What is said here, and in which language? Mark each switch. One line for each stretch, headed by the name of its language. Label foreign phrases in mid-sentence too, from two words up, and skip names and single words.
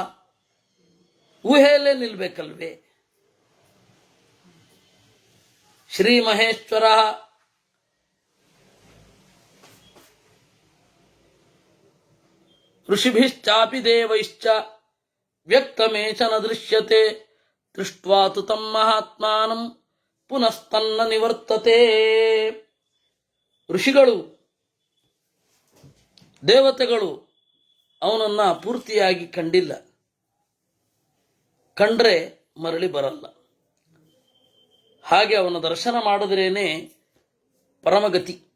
Kannada: ಊಹೆಯಲ್ಲೇ ನಿಲ್ಬೇಕಲ್ವೇ?
Sanskrit: ಶ್ರೀ ಮಹೇಶ್ವರ ಋಷಿಭಿಶ್ಚಾಪಿ ದೇವೈಶ್ಚ ವ್ಯಕ್ತಮೇಚ ನ ದೃಶ್ಯತೆ ದೃಷ್ಟ್ವಾ ತು ತಂ ಮಹಾತ್ಮಾನಂ ಪುನಸ್ತನ್ನ ನಿವರ್ತತೆ.
Kannada: ಋಷಿಗಳು ದೇವತೆಗಳು ಅವನನ್ನ ಪೂರ್ತಿಯಾಗಿ ಕಂಡಿಲ್ಲ, ಕಂಡ್ರೆ ಮರಳಿ ಬರಲ್ಲ. ಹಾಗೆ ಅವನ ದರ್ಶನ ಮಾಡಿದ್ರೇನೆ ಪರಮಗತಿ.